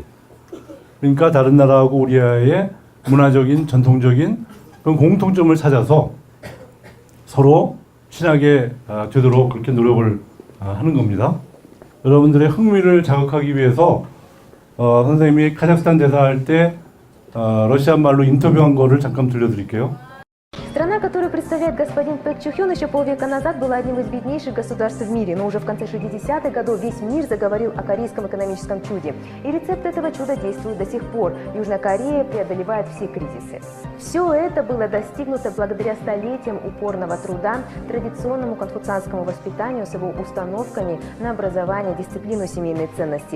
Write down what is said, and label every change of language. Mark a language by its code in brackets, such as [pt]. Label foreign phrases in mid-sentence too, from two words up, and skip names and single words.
[ko] 그러니까 다른 나라하고 우리의 문화적인 전통적인 그런 공통점을 찾아서 서로 친하게 되도록 그렇게 노력을 하는 겁니다. 여러분들의 흥미를 자극하기 위해서 선생님이 카자흐스탄 대사할 때 러시아 말로 인터뷰한 거를 잠깐 들려드릴게요. [ru] Страна, которую представляет господин Пэк Чухён, еще полвека назад была одним из беднейших государств в мире, но уже в конце 60-х годов весь мир заговорил о корейском экономическом чуде. И рецепт этого чуда действует до сих пор. Южная Корея преодолевает все кризисы. Все это было достигнуто благодаря столетиям упорного труда, традиционному конфуцианскому воспитанию с его установками на образование, дисциплину, семейные ценности.